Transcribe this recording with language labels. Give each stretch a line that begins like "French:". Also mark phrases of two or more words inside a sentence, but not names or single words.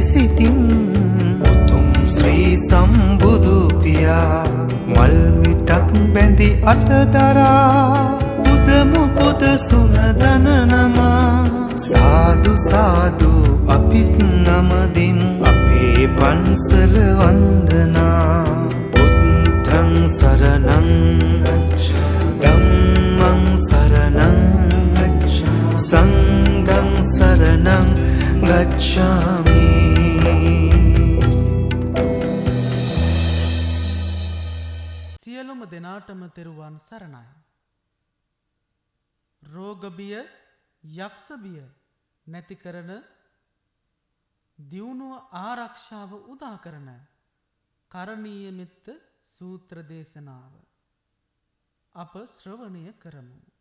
Sinhala: සිතින් උතුම් ශ්‍රී සම්බුදු පියා මල් මිටක් බැඳි අතදරා පුදමු පුද සුනදන නමා සාදු සාදු අපිත් නමදිමු අපේ පන්සල වන්දනා
Pali: බුද්ධං සරණං ධම්මං සරණං සංඝං සරණං ගච්ඡාමි.
Sinhala: සියලුම දෙනාටම තෙරුවන් සරණයි. රෝග බිය යක්ෂ බිය නැති කරන දියුණුව ආරක්ෂාව උදා කරන කරණීය මෙත්ත සූත්‍ර දේශනාව අප ශ්‍රවණය කරමු.